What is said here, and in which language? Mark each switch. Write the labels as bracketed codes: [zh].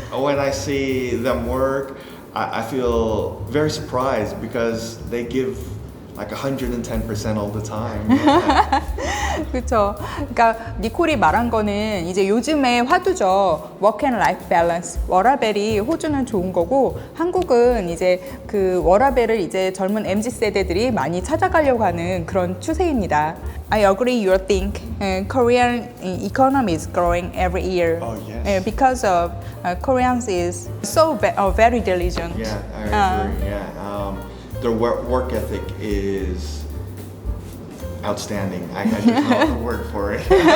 [en] when I see them work, I feel very surprised because they give like 110% all the time. Yeah. [ko] 그렇죠. 그러니까 니콜이 말한 거는 이제 요즘의 화두죠. [en] Work and Life Balance. [ko] 워라밸이 호주는 좋은 거고 한국은 이제 그 워라밸을 이제 젊은 MZ 세대들이 많이 찾아가려고 하는 그런 추세입니다. [en] I agree. You think Korean economy is growing every year. Oh yes. Because of Koreans is so very diligent. Yeah, I agree. Yeah, their work ethic is outstanding. I just know the word for it.